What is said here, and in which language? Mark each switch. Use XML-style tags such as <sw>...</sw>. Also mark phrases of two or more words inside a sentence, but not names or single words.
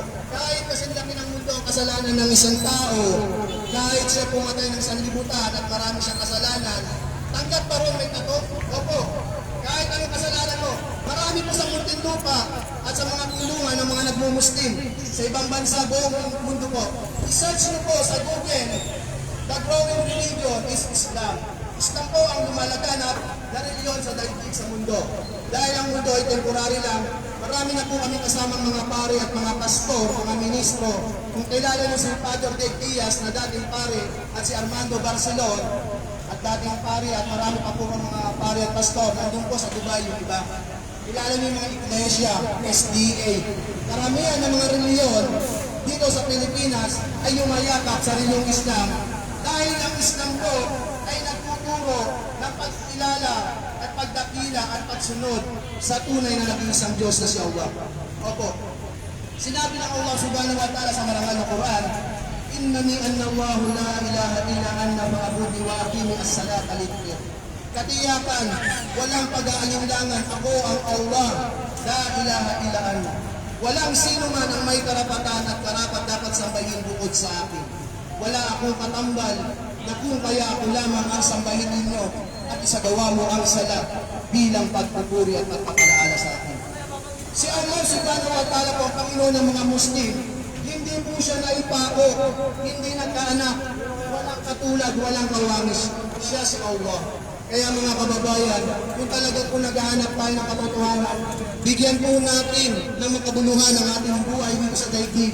<tl>Kahit kasi laki ng mundo ang kasalanan ng isang tao, kahit siya pumatay ng sanlibutan at marami siyang kasalanan, tanggap pa rin may tato? Opo. Kahit anong kasalanan mo, marami po sa munting lupa at sa mga kulungan ng mga nagmumuslim sa ibang bansa buong mundo po. I-search nyo po sa Google,</tl> <en>the growing religion is Islam.</en> <tl>Islam po ang lumalaganap na reliyon sa daigdig sa mundo. Dahil ang mundo ay temporary lang, marami na po kami kasamang mga pare at mga pastor, mga ministro. Kung kilala niyo si Father Dave Diaz na dating pare at si Armando Barcelon at dating pare at marami pa po mga pare at pastor nandun po sa Dubai yung iba. Kilala niyo yung mga iglesia, SDA. Karamihan ng mga reliyon dito sa Pilipinas ay yumayakap sa reliyong Islam dahil ang Islam po ay nagtuturo ng pagkilala at pagdakila at pagsunod sa tunay na nag-iisang Diyos na si Allah. Opo. Sinabi ng Allah</tl> <ar>سبحانه وتعالى</ar> <tl>sa marangal na Quran,</tl> <ar>إنني أنا الله لا إله إلا أنا فاعبدني وأقم الصلاة لذكري.</ar> <tl>Katiyakan, walang pag-aalinlangan, ako ang Allah,</tl> <ar>لا إله إلا أنا.</ar> <tl>Walang sino man ang may karapatan at karapat dapat sambahin bukod sa akin. Wala akong katambal na kung kaya ako lamang ang sambahin ninyo at isagawa mo ang sala bilang pagpupuri at pagpapalaala sa akin. Si Allah</tl> <ar>سبحانه وتعالى</ar> <tl>po ang Panginoon ng mga Muslim. Hindi po siya naipako, hindi nagkaanak, walang katulad, walang kawangis. Siya si Allah. Kaya mga kababayan, kung talaga po naghahanap tayo ng katotohanan, bigyan po natin ng makabuluhan ang ating buhay dito sa daigdig.</tl>